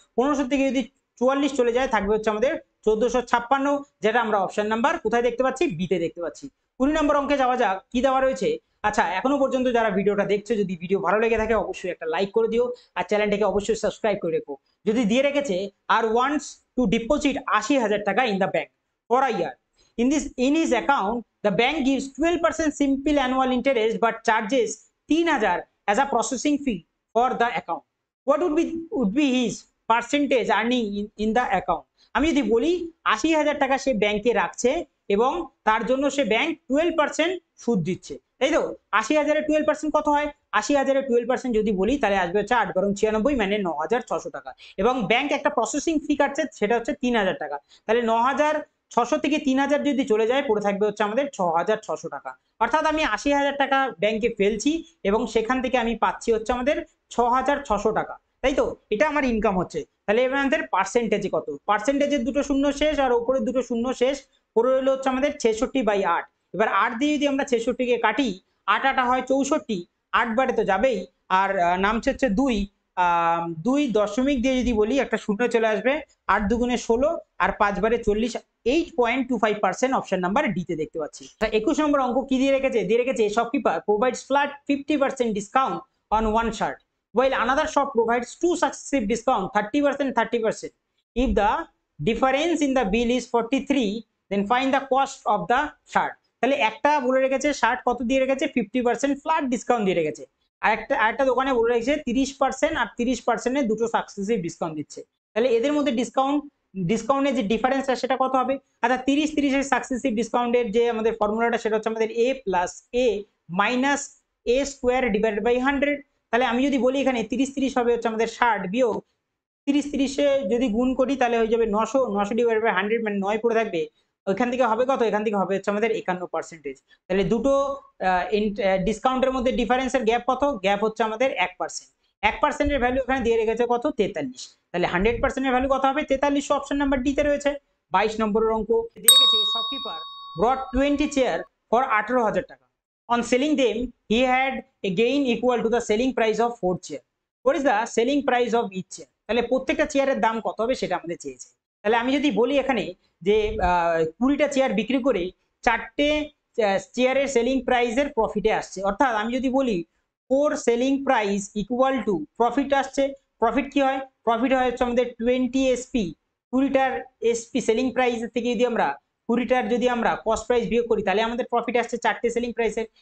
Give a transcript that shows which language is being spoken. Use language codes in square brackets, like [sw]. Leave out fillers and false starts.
[bn] 1500 থেকে যদি 44 চলে যায় থাকবে হচ্ছে আমাদের 1456, যেটা আমরা অপশন নাম্বার কোথায় দেখতে পাচ্ছি? বিতে দেখতে পাচ্ছি। 20 নম্বর অঙ্কে যাওয়া যাক। কি দেওয়া রয়েছে? আচ্ছা, এখনো পর্যন্ত যারা ভিডিওটা দেখছো, যদি ভিডিও ভালো লেগে থাকে অবশ্যই একটা লাইক করে দিও, আর চ্যানেলটাকে অবশ্যই সাবস্ক্রাইব করে রেখো। যদি দিয়ে রেখেছে [en] আর wants to deposit 80,000 taka in the bank for a year, in his account the bank gives 12% simple annual interest but charges 3000 as a processing fee for the account. What would be his percentage earning in the account? [bn] আমি যদি বলি 80,000 টাকা সে ব্যাংকে রাখছে এবং তার জন্য সে bank 12% সুদ দিচ্ছে, তাই তো? 80,000 12% কত হয়? 80,000 12% যদি বলি তাহলে আসবে হচ্ছে 8 বরং 96 মানে 9,600 টাকা, এবং ব্যাংক একটা প্রসেসিং ফি কাটছে সেটা হচ্ছে 3,000 টাকা। তাহলে 9,600 থেকে 3,000 যদি চলে যায় পড়ে থাকবে হচ্ছে আমাদের 6,600 টাকা। অর্থাৎ আমি 80,000 টাকা ব্যাংকে ফেলছি এবং সেখান থেকে আমি পাচ্ছি হচ্ছে আমাদের 6,600 টাকা, তাই তো? এটা আমার ইনকাম হচ্ছে। তাহলে এবার আমাদের পার্সেন্টেজে কত? পার্সেন্টেজের দুটো শূন্য শেষ আর উপরের দুটো শূন্য শেষ, পড়ে রইল হচ্ছে আমাদের 66/8। এবার 8 দিয়ে যদি আমরা 66 কে কাটি, 8 8 হয় 64, 8 বারে তো যাবেই, আর নামছে হচ্ছে 2, 2 দশমিক দিয়ে যদি বলি একটা শূন্য চলে আসবে, 8 দুগুণে 16 আর 5 বারে 40, 8.25% অপশন নাম্বার ডি তে দেখতে পাচ্ছি। 21 নম্বর অঙ্ক কি দিয়ে রেখেছে? দিয়ে রেখেছে [en] Shopkeeper provides flat 50% discount on one shirt while another shop provides two successive discount 30% 30%. If the difference in the bill is 43, then find the cost of the shirt. [bn] তাহলে একটা বলে রেখেছে শার্ট কত দিয়ে রেখেছে, 50% ফ্ল্যাট ডিসকাউন্ট দিয়ে রেখেছে, আরেকটা দোকানে বলে রেখেছে 30% আর 30% দুটো সাকসেসিভ ডিসকাউন্ট দিচ্ছে। তাহলে এদের মধ্যে ডিসকাউন্টের যে ডিফারেন্সটা সেটা কত হবে? আচ্ছা, 30 এর সাকসেসিভ ডিসকাউন্টের যে আমাদের ফর্মুলাটা সেটা হচ্ছে আমাদের a plus a minus a square divided by 100। তাহলে আমি যদি বলি এখানে 30 হবে হচ্ছে আমাদের 60 বিয়োগ 30 যদি গুণ করি তাহলে হয়ে যাবে 900 ডিভাইডেড বাই 100 মানে 9 পড়ে থাকবে। ওইখান থেকে হবে কত? এখান থেকে হবে হচ্ছে আমাদের 51%। তাহলে দুটো ডিসকাউন্টের মধ্যে ডিফারেন্সের গ্যাপ কত? গ্যাপ হচ্ছে আমাদের 1%। 1%-এর ভ্যালু এখানে দিয়ে রেখেছে কত? 43। তাহলে 100%-এর ভ্যালু কত হবে? 43। অপশন নাম্বার ডি তে রয়েছে। 22 নম্বরের অঙ্ক দিয়ে রেখেছে [en] shopkeeper brought 20 chair for [bn] 18,000 টাকা। [en] On selling them, he had a gain equal to the selling price of 4 chair. What is the selling price of each chair? [bn] তাহলে প্রত্যেকটা চেয়ারের দাম কত হবে সেটা আমাদের চেয়েছে। তাহলে আমি যদি বলি এখানে যে 20টা চেয়ার বিক্রি করে 4টে চেয়ারের সেলিং প্রাইসের প্রফিটে আসছে, অর্থাৎ আমি যদি বলি 4 selling price equal to profit আসছে। প্রফিট কি হয়? প্রফিট হয় হচ্ছে আমাদের 20 এসপি। 20টার এসপি সেলিং প্রাইস থেকে যদি আমরা 20টার যদি আমরা কস্ট প্রাইস বিয়োগ করি তাহলে আমাদের প্রফিট আসছে 4টে সেলিং প্রাইসের।